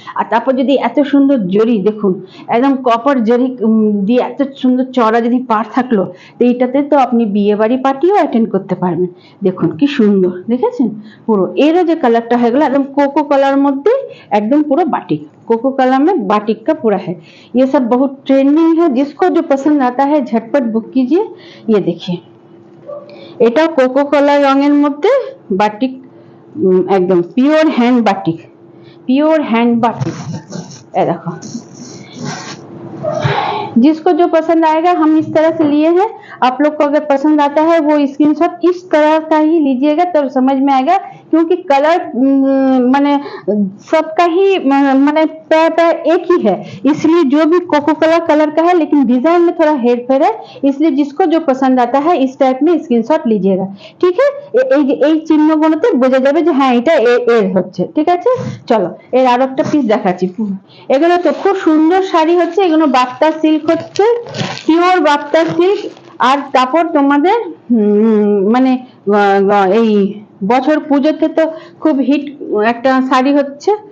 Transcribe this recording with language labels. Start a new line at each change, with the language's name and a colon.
Bangla: আর তারপর যদি এত সুন্দর জরি দেখুন, একদম কপার জরি দিয়ে এত সুন্দর চড়া যদি পার থাকলো, তো এইটাতে তো আপনি বিয়ে বাড়ি পার্টিও অ্যাটেন্ড করতে পারবেন। দেখুন কি সুন্দর দেখেছেন পুরো। এরও যে কালারটা হয়ে গেল একদম
Hindi: कोको कलर मध्य एकदम पूरा बाटिक, कोको कलर में बाटिक का पूरा है। ये सब बहुत ट्रेंडिंग है, जिसको जो पसंद आता है झटपट बुक कीजिए। ये देखिए এটা कोको कलर रंगের মধ্যে बाटिक, एकदम pure hand batik, pure hand batik. ये देखो जिसको जो पसंद आएगा हम इस तरह से लिए हैं। आप लोग को अगर पसंद आता है वो स्क्रीनशॉट इस तरह का ही लीजिएगा, तब तो समझ में आएगा। क्योंकि कलर माने सबका ही माने एक ही है, इसलिए जो भी कोको कलर का है, लेकिन डिजाइन में थोड़ा हेर फेर है, इसलिए जिसको जो पसंद आता है इस टाइप में स्क्रीनशॉट लीजिएगा, ठीक है।
Bangla: এই চিহ্নগুলোতে বোঝা যাবে যে হ্যাঁ এটা এর হচ্ছে, ঠিক আছে। চলো এর আরো একটা পিস দেখাচ্ছি। এগুলো তো খুব সুন্দর শাড়ি হচ্ছে, এগুলো বাপ্তা সিল্ক হচ্ছে, পিওর বাপ্তা সিল্ক। আর কাপড় তোমাদের মানে এই বছর পুজোতে তো খুব হিট একটা শাড়ি হচ্ছে।